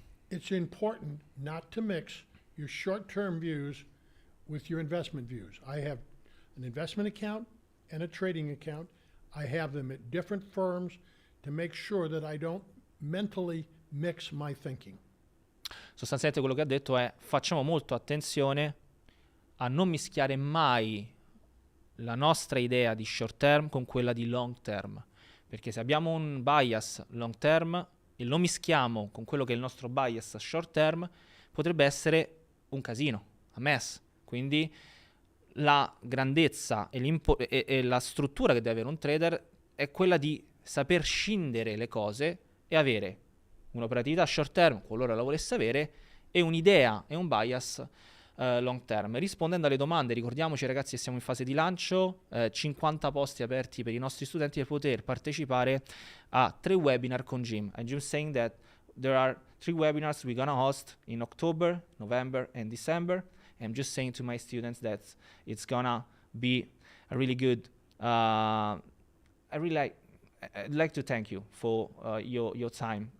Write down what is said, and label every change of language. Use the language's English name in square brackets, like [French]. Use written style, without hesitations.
[English] It's important not to mix your short-term views with your investment views. I have an investment account and a trading account. I have them at different firms to make sure that I don't mentally mix my thinking. [Italian] Sostanzialmente quello che ha detto è: facciamo molto attenzione a non mischiare mai la nostra idea di short term con quella di long term, perché se abbiamo un bias long term e lo mischiamo con quello che è il nostro bias short term, potrebbe essere un casino, [English] a mess. [Italian] Quindi la grandezza e la struttura che deve avere un trader è quella di saper scindere le cose e avere un'operatività short term, qualora la volesse avere, e un'idea e un bias long term. Rispondendo alle domande, ricordiamoci ragazzi che siamo in fase di lancio, 50 posti aperti per i nostri studenti per poter partecipare a 3 webinar con Jim. [English] And Jim saying that there are 3 webinars we're gonna host in October, November and December. I'm just saying to my students that it's gonna be a really good I'd like to thank you for your time.